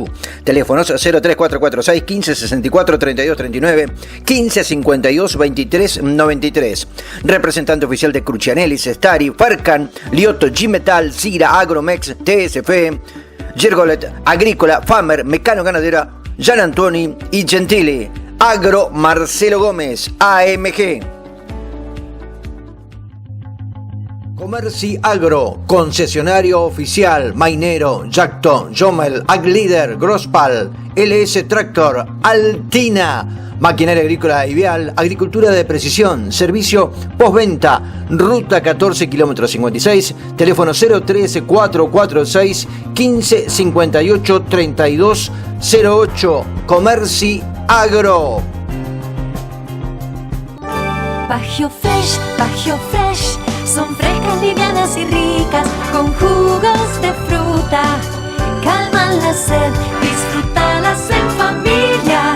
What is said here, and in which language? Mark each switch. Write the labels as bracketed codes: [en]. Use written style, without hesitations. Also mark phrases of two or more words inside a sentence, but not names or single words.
[es] Teléfonos 03446 1564 3239 1552 2393. Representante oficial de Crucianelli, Stari, Farcan, Lioto, G-Metal, Cira, Agromex, TSF, Gergolet, Agrícola, Famer, Mecano Ganadera, Gian Antoni y Gentili. Agro Marcelo Gómez, AMG. Comerci Agro, concesionario oficial, Mainero, Jacto, Jomel, Aglider, Grosspal, LS Tractor, Altina, maquinaria agrícola y vial, agricultura de precisión, servicio postventa, ruta 14 kilómetros 56, teléfono 013 446 15 58 32 08, Comerci Agro. Bagio Fresh, son frescas, livianas y ricas, con jugos de fruta, calman la sed, disfrútalas en familia.